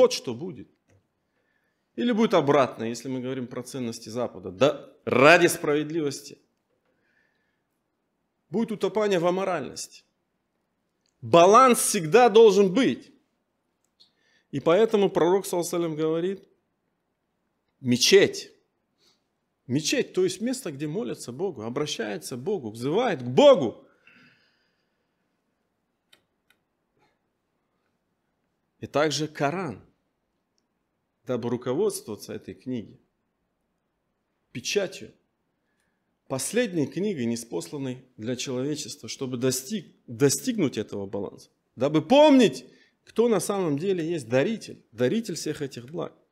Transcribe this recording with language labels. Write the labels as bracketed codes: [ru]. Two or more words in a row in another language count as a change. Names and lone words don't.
[ru] Вот что будет. Или будет обратно, если мы говорим про ценности Запада. Да, ради справедливости. Будет утопание в аморальности. Баланс всегда должен быть. И поэтому пророк, [ar] صلى الله عليه وسلم, [ru] говорит, мечеть. Мечеть, то есть место, где молятся Богу, обращаются к Богу, взывают к Богу. И также Коран, дабы руководствоваться этой книгой, печатью, последней книгой, ниспосланной для человечества, чтобы достигнуть этого баланса, дабы помнить, кто на самом деле есть даритель всех этих благ.